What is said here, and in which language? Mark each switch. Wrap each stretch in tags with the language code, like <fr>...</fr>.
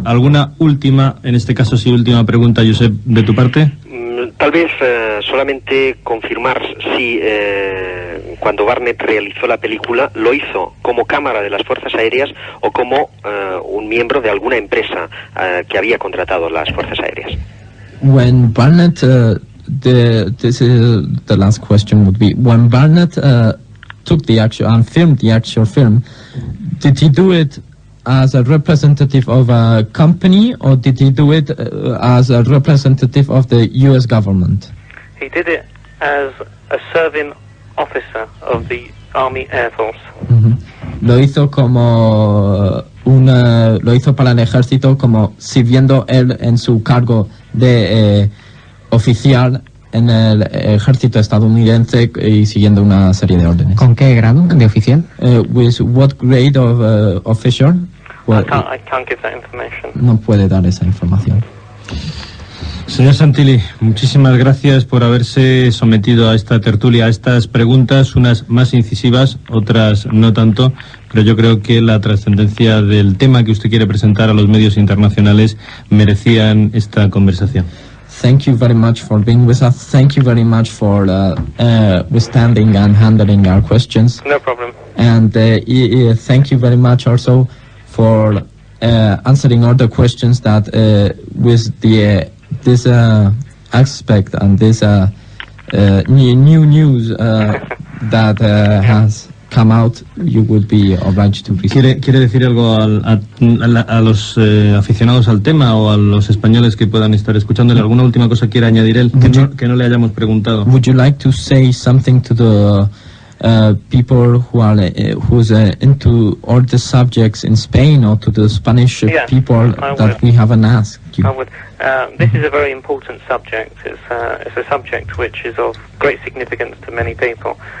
<es>¿Alguna última, en este caso sí, última pregunta, Josep, de tu parte? Tal vez solamente confirmar si cuando Barnett realizó la película lo hizo como cámara de las Fuerzas Aéreas o como un miembro de alguna empresa que había contratado las Fuerzas Aéreas.</es> <en>When Barnett, this is the last question would be, when Barnett took the actual and filmed the actual film, did he do it as a representative of a company or did he do it as a representative of the US government? He did it as a serving officer of the Army Air Force.</en> <es>Lo hizo como lo hizo para el ejército, como sirviendo él en su cargo de oficial en el ejército estadounidense y siguiendo una serie de órdenes. ¿Con qué grado de oficial?</es> <en>With what grade of officer? I can't give that information.</en> <es>No puede dar esa información. Señor Santilli, muchísimas gracias por haberse sometido a esta tertulia, a estas preguntas, unas más incisivas, otras no tanto, pero yo creo que la trascendencia del tema que usted quiere presentar a los medios internacionales merecían esta conversación.</es> <en>Thank you very much for being with us. Thank you very much for withstanding and handling our questions. No problem. And thank you very much also for answering all the questions that with this aspect and this new news that has come out, you would be obliged to receive.</en> <es>¿Quiere decir algo a los aficionados al tema o a los españoles que puedan estar escuchándole? ¿Alguna última cosa quiere añadir él que no le hayamos preguntado?</es> <en>Would you like to say something to the people who are who's into all the subjects in Spain or to the Spanish people that we haven't asked you? I would. This is a very important subject. It's a subject which is of great significance to many people.</en>